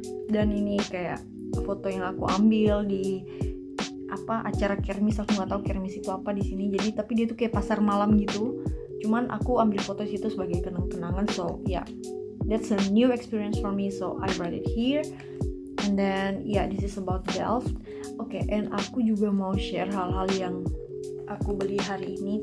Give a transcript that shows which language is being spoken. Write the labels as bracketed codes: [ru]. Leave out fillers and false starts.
[id] Dan ini kayak foto yang aku ambil di acara kermis, aku nggak tahu kermis itu apa di sini. Jadi tapi dia tuh kayak pasar malam gitu, cuman aku ambil foto situ sebagai kenang-kenangan. [en] So that's a new experience for me, so I write it here. And then this is about Delft. Okay, and [id] aku juga mau share hal-hal yang aku beli hari ini.